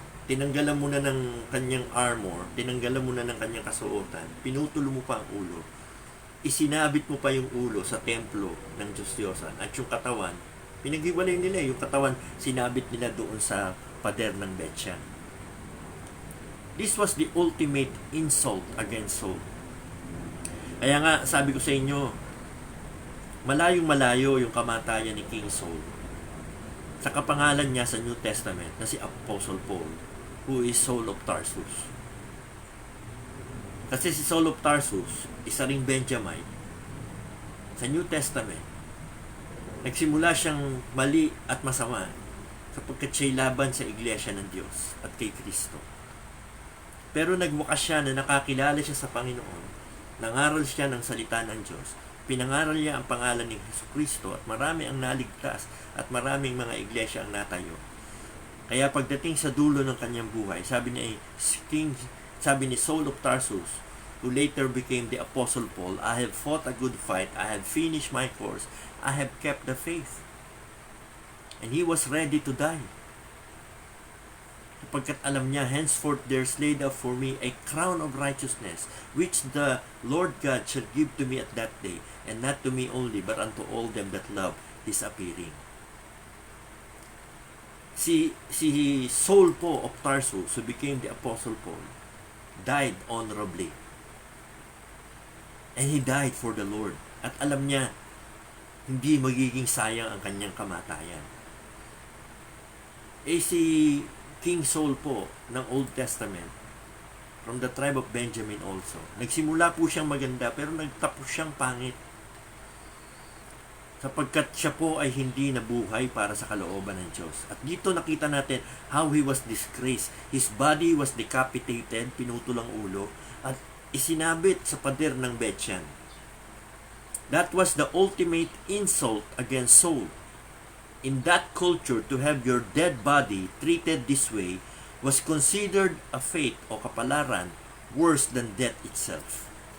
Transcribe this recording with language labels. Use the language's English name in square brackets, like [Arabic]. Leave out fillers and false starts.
[Filipino] tinanggalan mo na ng kanyang armor, tinanggalan mo na ng kanyang kasuotan, pinutulo mo pa ang ulo, isinabit mo pa yung ulo sa templo ng Diyos Diyosan, at yung katawan, pinaghiwalay nila yung katawan, sinabit nila doon sa pader ng Betsyah. [English] This was the ultimate insult against Saul. [Filipino] Kaya nga, sabi ko sa inyo, malayong malayo yung kamatayan ni King Saul sa kapangalan niya sa New Testament na si Apostle Paul, [English] who is Saul of Tarsus. [Filipino] Kasi si Saul of Tarsus, isa ring Benjamite, sa New Testament, nagsimula siyang mali at masama sapagkat siya'y laban sa iglesia ng Diyos at kay Kristo. Pero nagwakas siya na nakakilala siya sa Panginoon, nangaral siya ng salita ng Diyos, pinangaral niya ang pangalan ni Jesucristo at marami ang naligtas at maraming mga iglesia ang natayo. Kaya pagdating sa dulo ng kanyang buhay, sabi ni [English] Saul of Tarsus, who later became the Apostle Paul, I have fought a good fight, I have finished my course, I have kept the faith. And he was ready to die. [Filipino] Sapagkat alam niya, [English] henceforth there is laid up for me a crown of righteousness, which the Lord God shall give to me at that day, and not to me only, but unto all them that love his appearing. Si Saul po of Tarsus, who became the Apostle Paul, died honorably. And he died for the Lord. [Filipino] At alam niya, hindi magiging sayang ang kanyang kamatayan. Si King Saul po ng Old Testament, [English] from the tribe of Benjamin also, [Filipino] nagsimula po siyang maganda pero nagtapos siyang pangit. Sapagkat siya po ay hindi nabuhay para sa kalooban ng Diyos. At dito nakita natin [English] how he was disgraced. His body was decapitated, [Filipino] pinutulang ulo, at isinabit sa pader ng Betsyah. [English] That was the ultimate insult against Saul. In that culture, to have your dead body treated this way was considered a fate [Filipino] o kapalaran [English] worse than death itself.